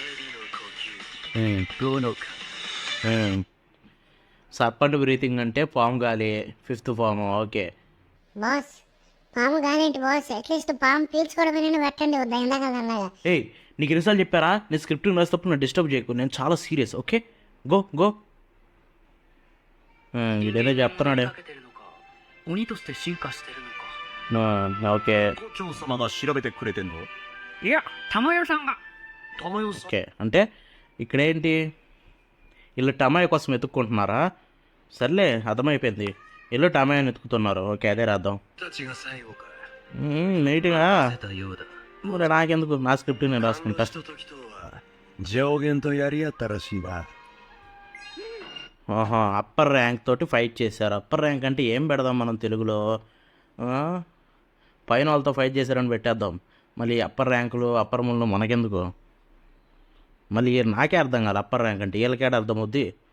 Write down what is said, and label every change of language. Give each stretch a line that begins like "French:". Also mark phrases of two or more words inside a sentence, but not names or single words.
English: Serpent Breathing
Telugu: అంటే పాము గాలి,
English: fifth form.
Telugu: ఓకే బాస్, పాము గానేంటి బాస్, అట్లీస్ట్ పాము పీల్చుకోవడమే పెట్టండి, వద్దా ఇందాక అన్నగా. ఏయ్, నీకు ఎన్నిసార్లు చెప్పారా? నేను స్క్రిప్టింగ్ రాసేటప్పుడు నన్ను డిస్టర్బ్ చేయకు, నేను చాలా సీరియస్.
English: Okay, go go.
Telugu: ఇదేదో చెప్తున్నాడే.
Japanese: 鬼として進化してるのか。
Telugu: ఓకే
Japanese: 校長様が調べてくれてんの？いや、玉代さんが。玉代さん。
Telugu: ఓకే అంటే ఇక్కడేంటి, వీళ్ళు టమాయ్ కోసం వెతుక్కుంటున్నారా? సర్లే, అర్థమైపోయింది. వీళ్ళు టమాయాని వెతుకుతున్నారు. ఓకే, అదే రాద్దాం.
Japanese: たちが最後か。
Telugu: నీట్గా.
Japanese: 出たようだ。
Telugu: మరి నాకెందుకు,なస్క్రిప్ట్ నేను రాసుకుంటా.
Japanese: ひとときとは。上限とやり合ったらしいな。
Telugu: ఆహా,
English: upper rank
Telugu: తోటి ఫైట్ చేశారు.
English: upper rank
Telugu: అంటే ఏం పెడదాం మనం తెలుగులో? పైన వాళ్ళతో ఫైట్ చేశారని పెట్టేద్దాం. మళ్ళీ అప్పర్ ర్యాంకులు అప్పర్ ముళ్ళు మనకెందుకు? మళ్ళీ నాకే అర్థం కాదు
English: upper rank
Telugu: అంటే, వీళ్ళకేడ అర్థం అవుద్ది.